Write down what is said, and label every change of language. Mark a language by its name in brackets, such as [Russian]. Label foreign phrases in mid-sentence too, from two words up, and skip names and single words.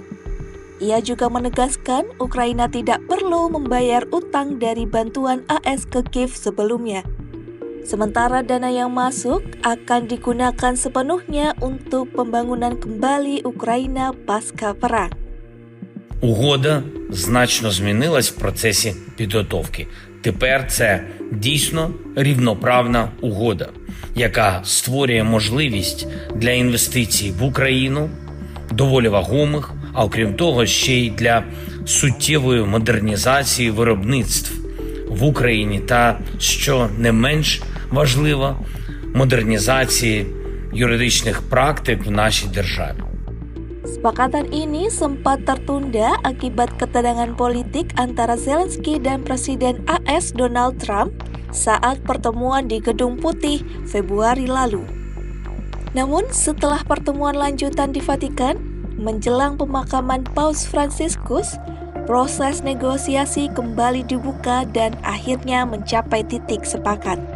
[Indonesian] Ia juga menegaskan Ukraina tidak perlu membayar utang dari bantuan AS ke Kiev sebelumnya. Sementara dana yang masuk akan digunakan sepenuhnya untuk pembangunan kembali Ukraina pasca perang. [Ukrainian] Угода значно змінилась в процесі підготовки. Тепер це дійсно рівноправна угода, яка створює можливість для інвестицій в Україну, доволі вагомих, а окрім того, ще й для суттєвої модернізації виробництв в Україні та, що не менш важливо, модернізації юридичних практик в нашій державі. [Indonesian] Kesepakatan ini sempat tertunda akibat ketegangan politik antara Zelensky dan Presiden AS Donald Trump saat pertemuan di Gedung Putih Februari lalu. Namun setelah pertemuan lanjutan di Vatikan, menjelang pemakaman Paus Fransiskus, proses negosiasi kembali dibuka dan akhirnya mencapai titik sepakat.